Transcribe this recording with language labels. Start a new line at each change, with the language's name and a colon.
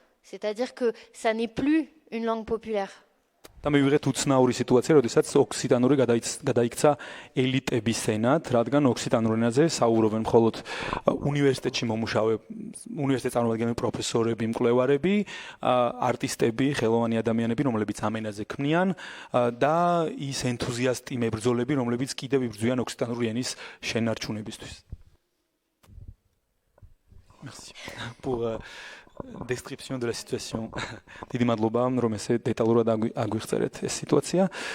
French: C'est-à-dire que ça n'est plus une langue populaire.
Georgian: და მივიღეთ უცნაური სიტუაცია, როდესაც ოქსიტანური გადაიქცა ელიტების ენად, რადგან ოქსიტანურ ენაზე საუბრობენ მხოლოდ უნივერსიტეტში უნივერსიტეტ წარმომადგენელი პროფესორები, მკვლევარები, არტისტები, ხელოვანი ადამიანები, რომლებიც ამ ენაზე ქმნიან და ის ენთუზიასტი მებრძოლები, რომლებიც კიდევ იბრძვიან ოქსიტანური ენის შენარჩუნებისთვის.
French: Merci pour description de la situation.
Georgian: დიდი მადლობა რომ ესე დეტალურად აგვიხსენეთ ეს სიტუაცია.